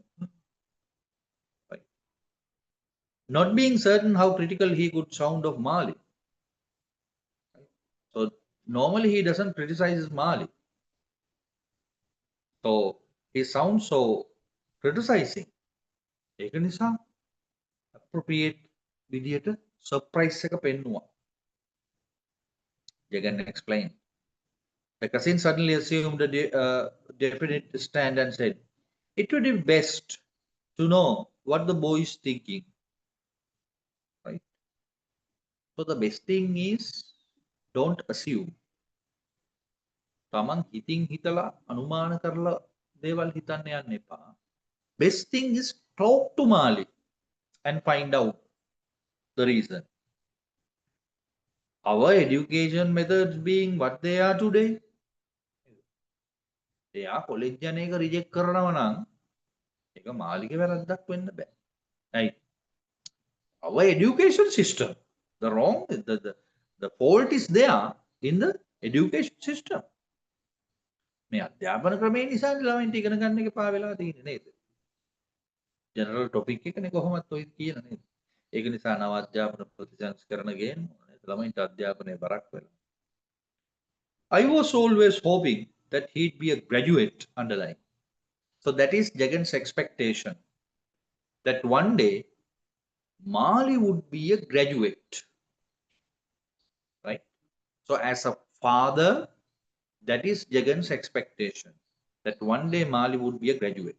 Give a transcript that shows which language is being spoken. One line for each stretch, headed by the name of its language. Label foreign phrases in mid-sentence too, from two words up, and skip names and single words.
English: Right. Not being certain how critical he could sound of Mali. Right. So normally he doesn't criticize Mali. So he sounds so criticizing.
Sinhala: ඒක නිසා appropriate විදියට surprise එක පෙන්නුවා.
English: Jagan explained. The cousin suddenly assumed a definite stand and said, it would be best to know what the boy is thinking. Right? So the best thing is don't assume.
Sinhala: තමන් හිතින් හිතලා අනුමාන කරලා දේවල් හිතන්න යන්න එපා.
English: Best thing is talk to Mali and find out the reason. Our education methods being what they are today,
Sinhala: එයා කොලෙජ් යන එක රිජෙක්ට් කරනවා නම් ඒක මාලිගේ වැරද්දක් වෙන්න බෑ.
English: Right? Our education system, the fault is there in the education system.
Sinhala: මේ අධ්‍යාපන ක්‍රමේ නිසා ළමයින්ට ඉගෙන ගන්න එක පා වෙලා තියෙන්නේ නේද?
English: general topic
Sinhala: එකනේ කොහොමත් ඔය කියන නේද? ඒක නිසා නව අධ්‍යාපන ප්‍රතිසංස්කරණ ගේන්න ඕනේ. ළමයින්ට අධ්‍යාපනයේ බරක් වෙලා.
English: I was always hoping that he'd be a graduate, underline. So that is Jagan's expectation, that one day Mali would be a graduate. Right? So as a father, that is Jagan's expectation, that one day Mali would be a graduate.